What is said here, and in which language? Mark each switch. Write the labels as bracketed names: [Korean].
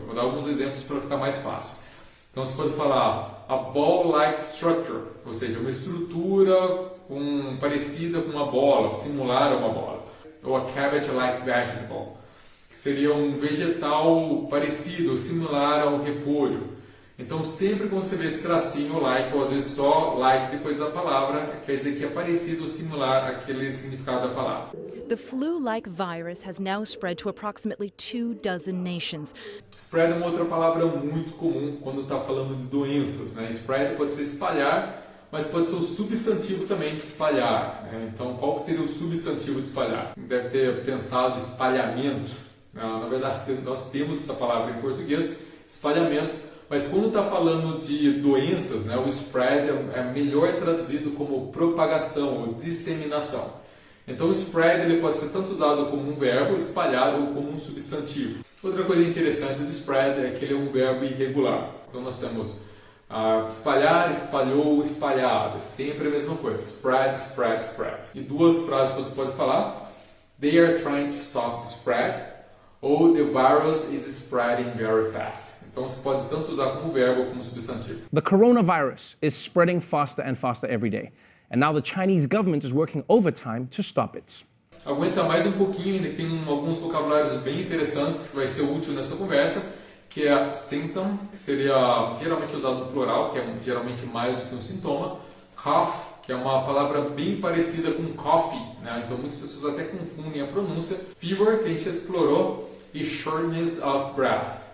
[Portuguese] Vou dar alguns exemplos para ficar mais fácil. Então você pode falar [English] a ball-like structure, [Portuguese] ou seja, uma estrutura parecida com uma bola, similar a uma bola. Ou [English] a cabbage-like vegetable, [Portuguese] que seria um vegetal parecido, similar ao repolho. Então, sempre quando você vê esse tracinho like, ou às vezes só like depois da palavra, quer dizer que é parecido ou similar àquele significado da palavra. [English] The flu-like virus has now spread to approximately 24 nations. [Portuguese] Spread é uma outra palavra muito comum quando está falando de doenças, né? Spread pode ser espalhar, mas pode ser o substantivo também de espalhar, né? Então, qual seria o substantivo de espalhar? Deve ter pensado espalhamento. Na verdade, nós temos essa palavra em português, espalhamento, Mas quando está falando de doenças, né, o spread é melhor traduzido como propagação ou disseminação. Então o spread ele pode ser tanto usado como um verbo, espalhar, ou como um substantivo. Outra coisa interessante do spread é que ele é um verbo irregular. Então nós temos espalhar, espalhou, espalhado. É sempre a mesma coisa. Spread, spread, spread. E duas frases que você pode falar. [English] They are trying to stop the spread. Ou the virus is spreading very fast. [Portuguese] Então você pode tanto usar como verbo ou como substantivo. [English] The coronavirus is spreading faster and faster every day. And now the Chinese government is working overtime to stop it. [Portuguese] Aguenta mais um pouquinho, ainda tem alguns vocabulários bem interessantes que vai ser útil nessa conversa, que é symptom, que seria geralmente usado no plural, que é geralmente mais do que um sintoma. Cough, que é uma palavra bem parecida com coffee, né? Então muitas pessoas até confundem a pronúncia. Fever, que a gente explorou, e shortness of breath.